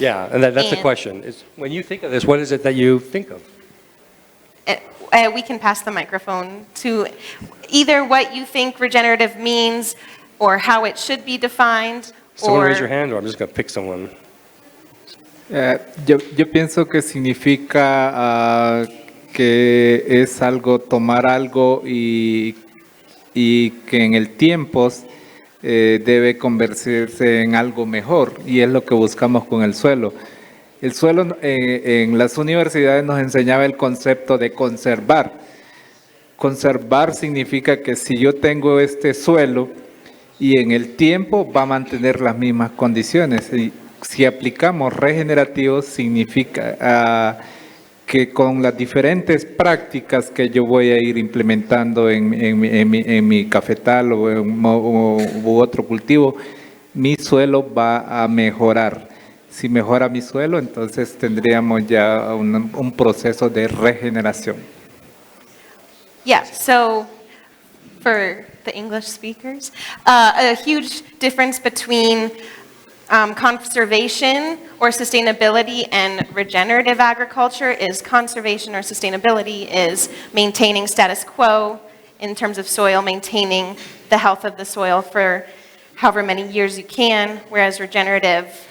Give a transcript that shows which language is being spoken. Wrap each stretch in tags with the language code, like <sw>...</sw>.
<en>Yeah, and that's the question. Is when you think of this, what is it that you think of? We can pass the microphone to either what you think regenerative means or how it should be defined. Someone raise your hand, or I'm just going to pick someone.</en> <es>Yo pienso que significa que es algo, tomar algo y que en el tiempo debe convertirse en algo mejor, y es lo que buscamos con el suelo. El suelo en las universidades nos enseñaba el concepto de conservar. Conservar significa que si yo tengo este suelo y en el tiempo va a mantener las mismas condiciones. Y si aplicamos regenerativo significa que con las diferentes prácticas que yo voy a ir implementando en mi cafetal u otro cultivo, mi suelo va a mejorar. Si mejora mi suelo, entonces tendríamos ya un proceso de regeneración.</es> <en>Yeah, so for the English speakers, a huge difference between conservation or sustainability and regenerative agriculture is conservation or sustainability is maintaining status quo in terms of soil, maintaining the health of the soil for however many years you can, whereas regenerative,</en>